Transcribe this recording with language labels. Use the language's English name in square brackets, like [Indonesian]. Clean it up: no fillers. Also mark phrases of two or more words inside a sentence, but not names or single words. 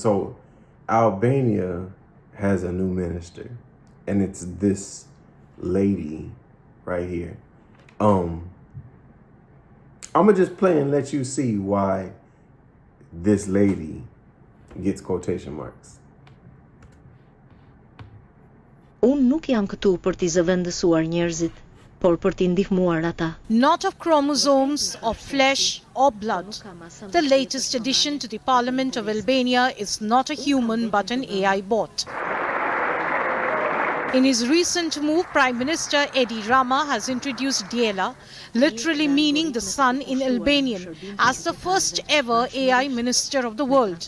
[English] So Albania has a new minister, and it's this lady right here. I'm gonna just play and let you see why this lady gets quotation marks. [Albanian] Unë nuk jam këtu për t'i zëvendësuar njerëzit, por për t'i ndihmuar ata. [English] Not of chromosomes, of flesh or blood. The latest addition to the Parliament of Albania is not a human but an AI bot. In his recent move, Prime Minister Edi Rama has introduced Djela, literally meaning the sun in Albanian, as the first ever AI minister of the world.